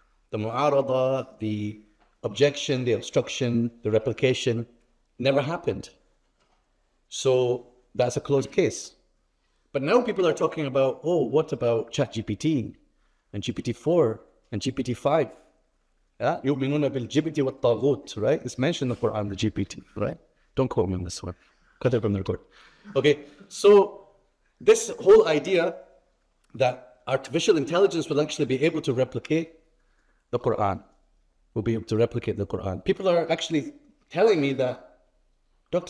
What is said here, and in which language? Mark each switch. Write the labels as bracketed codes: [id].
[en] The mu'arada, the objection, the obstruction, the replication never happened. So that's a closed case. But now people are talking about, oh, what about ChatGPT and GPT-4 and GPT-5? Yeah? [ar] يُؤْمِنُونَ بِالْجِبْتِ وَالطَّاغُوتِ, [en] right? It's mentioned in the Quran, the GPT, right? Don't quote me on this one. Cut it from the record. Okay, so this whole idea that artificial intelligence will actually be able to replicate the Quran, will be able to replicate the Quran. People are actually telling me that, Dr.